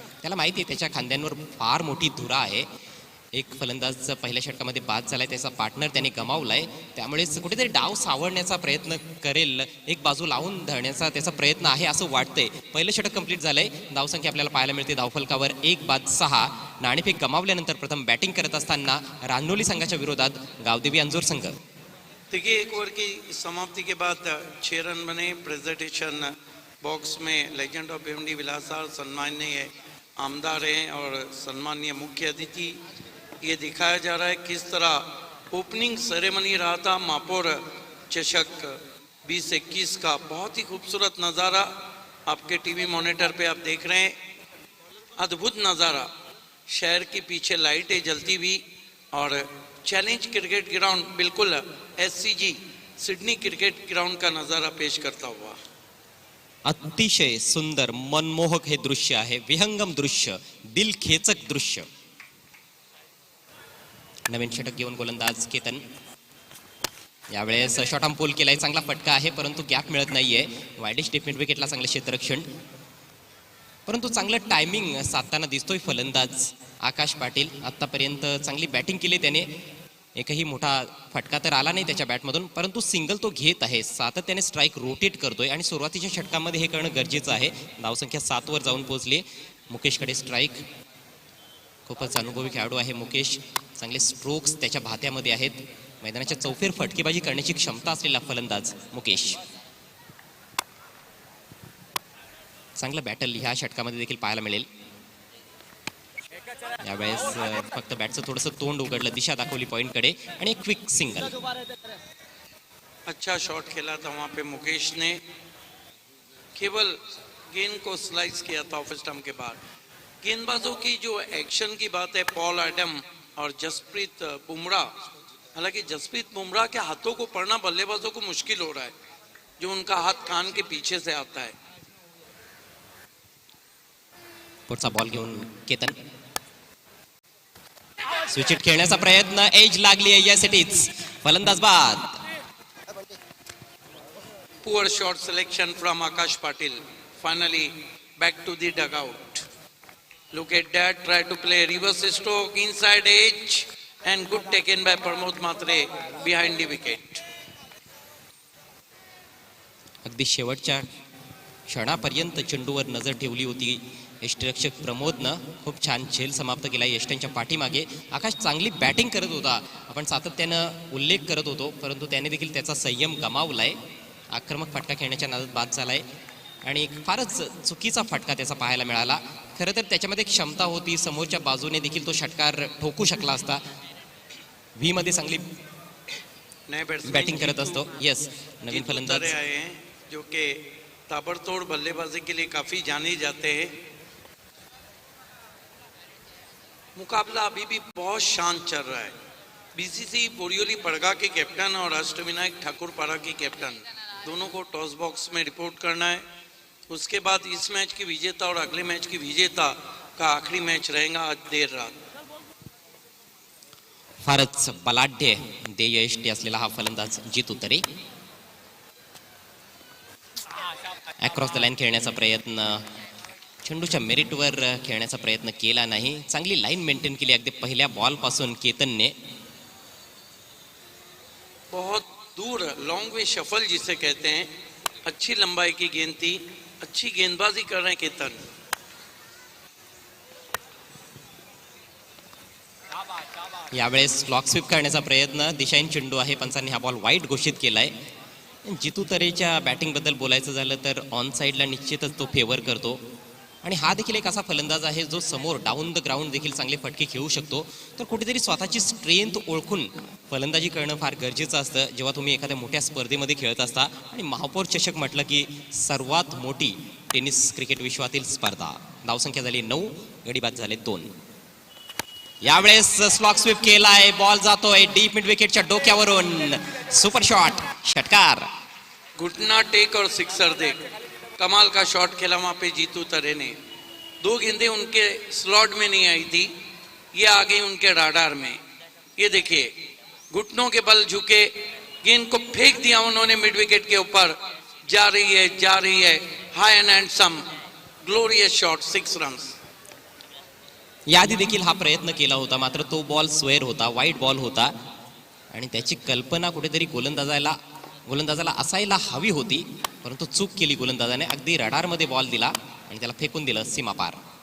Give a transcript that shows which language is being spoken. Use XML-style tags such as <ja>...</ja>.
<mr>त्याला माहिती आहे त्याच्या खांद्यांवर फार मोठी धुरा आहे. एक फलंदाज पहिल्या षटकामध्ये बाद झालाय, त्याचा पार्टनर त्याने गमावलाय, त्यामुळेच कुठेतरी डाव सावरण्याचा प्रयत्न करेल, एक बाजू लावून धरण्याचा त्याचा प्रयत्न आहे असं वाटतंय. पहिलं षटक कंप्लीट झालंय. धावसंख्या आपल्याला पाहायला मिळते धावफलकावर 1 बाद 6. नाणेफेक गमावल्यानंतर प्रथम बॅटिंग करत असताना रानोली संघाच्या विरोधात गावदेवी अंजूर संघ.</mr> <hi>देखिए, एक ओवर की समाप्ति के बाद 6 रन बने. प्रेजेंटेशन बॉक्स में लेजेंड ऑफ भिवंडी विलासार सम्माननीय आमदार हैं और सम्माननीय मुख्य अतिथि. ये दिखाया जा रहा है किस तरह ओपनिंग सेरेमनी रहा था महापौर चषक 2021 का. बहुत ही खूबसूरत नज़ारा. आपके टीवी मॉनिटर पे आप देख रहे हैं, अद्भुत नज़ारा, शहर के पीछे लाइटें जलती हुई और चैलेंज क्रिकेट ग्राउंड बिल्कुल एससीजी सिडनी क्रिकेट ग्राउंड का नज़ारा पेश करता हुआ।</hi> <mr>अतिशय सुंदर मनमोहक हे दृश्य आहे, विहंगम दृश्य, दिल खेचक दृश्य. नवीन षटक घेऊन गोलंदाज केतन. यावेळेस शॉर्ट आर्म पोल केलाय, चांगला फटका आहे परंतु गॅप मिळत नाहीये. वाईडिश डिफेंड विकेटला चांगलं क्षेत्ररक्षण, परंतु चांगलं टायमिंग साधताना दिसतोय फलंदाज आकाश पाटील. आतापर्यंत चांगली बॅटिंग केली त्याने, एकही मोठा फटका तर आला नाही त्याच्या बॅटमधून, परंतु सिंगल तो घेत आहे, सातत्याने स्ट्राईक रोटेट करतोय आणि सुरुवातीच्या षटकामध्ये हे करणं गरजेचं आहे. धावसंख्या 7 वर जाऊन पोहोचली. मुकेशकडे स्ट्राईक, खूपच अनुभवी खेळाडू आहे मुकेश, चांगले स्ट्रोक्स त्याच्या भात्यामध्ये आहेत. मैदानाच्या चौफेर फटकेबाजी करण्याची क्षमता असलेला फलंदाज मुकेश. चांगलं बॅटल ह्या षटकामध्ये देखील पाहायला मिळेल. यावेळेस फक्त बॅटचं थोडंसं तोंड उघडलं, दिशा दाखवली पॉइंटकडे आणि एक क्विक सिंगल.</mr> <hi>अच्छा शॉट खेला था वहां पे मुकेश ने, केवल गेंद को स्लाइस किया था ऑफ स्टंप के बाद. गेंदबाजों की जो एक्शन की बात है, पॉल एडम और जसप्रीत बुमराह, हालांकि जसप्रीत बुमराह के हाथों को पढ़ना बल्लेबाजों को मुश्किल हो रहा है, जो उनका हाथ कान के पीछे से आता है.</hi> <mr>पुढचा बॉल घेऊन केतन. स्विचिट खेळण्याचा प्रयत्न, एज लागली आहे यासाठीच, फलंदाज बाद.</mr> <en>Poor shot selection from Akash Patil. Finally back to the dugout. Look at that, try to play reverse stroke inside edge and good taken by Pramod Matre behind the wicket.</en> <mr>अगदी शेवटच्या क्षणापर्यंत चेंडूवर नजर ठेवली होती यष्टिरक्षक प्रमोदनं. खूप छान झेल समाप्त केला यष्ट्यांच्या पाठीमागे. आकाश चांगली बॅटिंग करत होता, आपण सातत्यानं उल्लेख करत होतो, परंतु त्याने देखील त्याचा संयम गमावलाय. आक्रमक फटका खेळण्याच्या नादात बाद झालाय आणि फारच चुकीचा फटका त्याचा पाहायला मिळाला. खरं तर त्याच्यामध्ये क्षमता होती, समोरच्या बाजूने देखील तो षटकार ठोकू शकला असता. व्ही मध्ये चांगली बॅटिंग करत असतो. येस, नवीन फलंदाज</mr> <hi>आए हैं जो कि ताबड़तोड़ बल्लेबाजी के लिए काफी जाने जाते हैं. मुकाबला अभी भी बहुत शांत चल रहा है. बीसीसी बोरियोली पड़गा के कैप्टन और अष्टविनायक ठाकुर पारा के कैप्टन दोनों को टॉस बॉक्स में रिपोर्ट करना है. उसके बाद इस मैच की विजेता और अगले मैच की विजेता का आखिरी मैच रहेगा आज देर रात.</hi> <mr>फारच बलाढ्य देयष्टी असलेला हा फलंदाज जितू तरे. अक्रॉस द लाईन खेळण्याचा प्रयत्न, चेंडूच्या मेरिटवर खेळण्याचा प्रयत्न केला नाही. चांगली लाईन मेंटेन केली अगदी पहिल्या बॉल पासून केतनने. बहुत दूर लॉन्ग वे शफल जिसे कहते हैं, अच्छी लंबाई की गेंद थी, अच्छी गेंदबाजी कर रहे हैं केतन. यावेळेस क्लॉक स्वीप करण्याचा प्रयत्न, दिशाहीन चेंडू आहे, पंचांनी हा बॉल वाईट घोषित केलाय. जितू तरेच्या बॅटिंग बद्दल बोलायचं झालं तर ऑन साईडला निश्चितच तो फेवर करतो आणि हा देखील एक असा फलंदाज आहे जो समोर डाऊन द ग्राउंड देखील चांगले फटके खेळू शकतो. तर कुठेतरी स्वतःची स्ट्रेंथ ओळखून फलंदाजी करणं फार गरजेचं असतं जेव्हा तुम्ही एखाद्या मोठ्या स्पर्धेमध्ये खेळत असता. आणि महापौर चषक म्हटलं की सर्वात मोठी टेनिस क्रिकेट विश्वातील स्पर्धा. धावसंख्या झाली 9, गडी बाद झाले 2. यावेळेस स्लॉक स्वीप केलाय, बॉल जातोय डीप मिड विकेटच्या डोक्यावरून. सुपर शॉट, षटकार.</mr> <hi>घुटना टेक और सिक्सर देख, कमाल का शॉट खेला वहां पे जीतू तरे ने. 2 गेंदें उनके स्लॉट में नहीं आई थी, ये आ गई उनके राडार में. ये देखिए, घुटनों के बल झुके, गेंद को फेंक दिया उन्होंने मिड विकेट के ऊपर. जा रही है</hi> <en>high and handsome glorious shot,</en> <hi>6 runs.</hi> <mr>याआधी देखील हा प्रयत्न केला होता, मात्र तो बॉल स्वेअर होता, वाईट बॉल होता आणि त्याची कल्पना कुठेतरी गोलंदाजाला असायला हवी होती, परंतु चूक केली गोलंदाजाने. अगदी रडारमध्ये बॉल दिला आणि त्याला फेकून दिलं सीमापार.</mr>